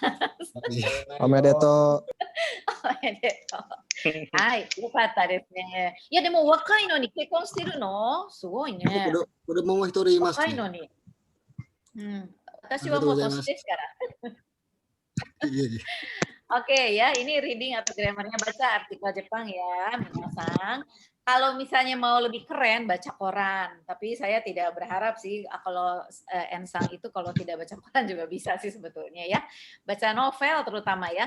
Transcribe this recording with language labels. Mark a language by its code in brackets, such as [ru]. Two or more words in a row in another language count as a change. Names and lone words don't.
[ja] おめでとう。おめでとう。はい。よかったですね。いやでも若いのに結婚してるの？すごいね。これもう一人いますね。若いのに。うん。私はもう年ですから。 [id] Oke ya, ini reading atau grammarnya baca artikel Jepang ya, minasan. Kalau misalnya mau lebih keren, baca koran. Tapi saya tidak berharap sih kalau Ensang itu kalau tidak baca koran juga bisa sih sebetulnya ya. Baca novel terutama ya.